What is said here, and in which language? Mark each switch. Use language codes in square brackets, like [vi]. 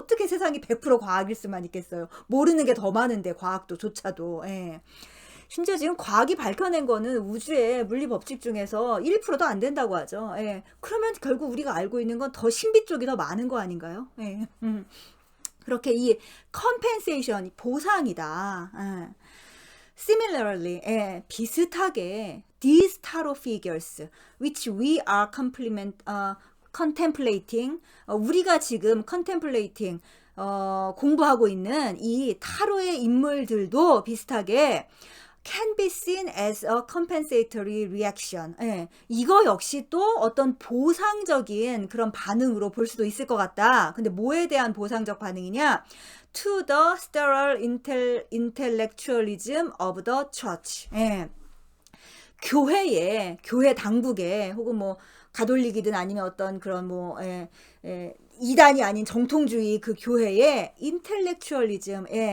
[ko] 어떻게 세상이 100% 과학일 수만 있겠어요. 모르는 게 더 많은데, 과학도 조차도. 예. 심지어 지금 과학이 밝혀낸 거는 우주의 물리 법칙 중에서 1%도 안 된다고 하죠. 예. 그러면 결국 우리가 알고 있는 건 더 신비 쪽이 더 많은 거 아닌가요? 예. 그렇게 이 compensation, 보상이다. 예. [en] Similarly, [ko] 비슷하게 [en] these tarot figures which we are contemplating, [ko] 우리가 지금 [en] contemplating, [ko] 공부하고 있는 이 타로의 인물들도 비슷하게 [en] can be seen as a compensatory reaction. [ko] 이거 역시 또 어떤 보상적인 그런 반응으로 볼 수도 있을 것 같다. 근데 뭐에 대한 보상적 반응이냐? [en] To the sterile intellectualism of the church. [ko] 교회 당국에, 혹은 뭐 가톨릭이든 아니면 어떤 그런 뭐 이단이 아닌 정통주의 그 교회의 인텔렉추얼리즘.